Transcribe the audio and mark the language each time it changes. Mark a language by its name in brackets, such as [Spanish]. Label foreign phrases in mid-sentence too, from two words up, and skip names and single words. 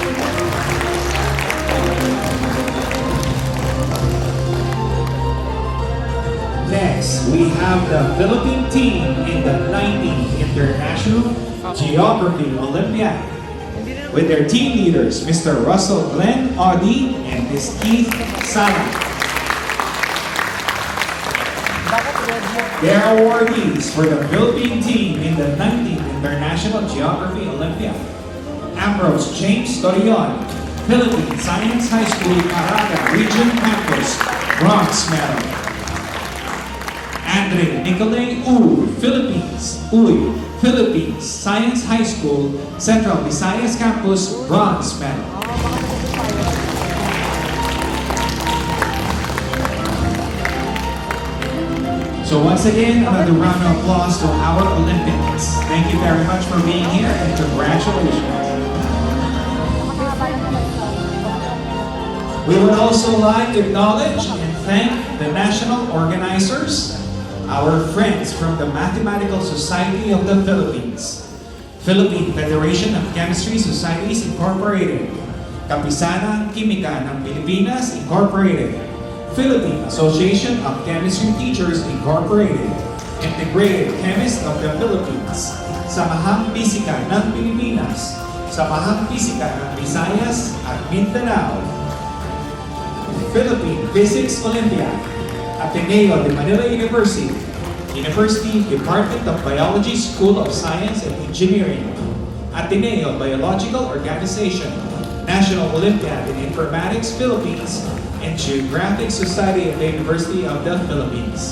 [English] Next, we have the Philippine team in the 19th International Geography Olympiad with their team leaders, Mr. Russell Glenn Audi and Ms. Keith Sala. Their awardees for the Philippine team in the 19th International Geography Olympiad. Ambrose James Torion, Philippine Science High School, Caraga Region Campus, bronze medal. Andre Nicolay Philippines Science High School, Central Visayas Campus, bronze medal. So once again, another round of applause to our Olympians. Thank you very much for being here and congratulations. We would also like to acknowledge and thank the national organizers, our friends from the Mathematical Society of the Philippines, Philippine Federation of Chemistry Societies Incorporated, Kapisanan Kimika ng Pilipinas Incorporated, Philippine Association of Chemistry Teachers Incorporated, Integrated Chemists of the Philippines, Samahang Pisika ng Pilipinas, Samahang Pisika ng Visayas at Mindanao, Philippine Physics Olympiad, Ateneo de Manila University, University Department of Biology School of Science and Engineering, Ateneo Biological Organization, National Olympiad in Informatics Philippines, and Geographic Society of the University of the Philippines.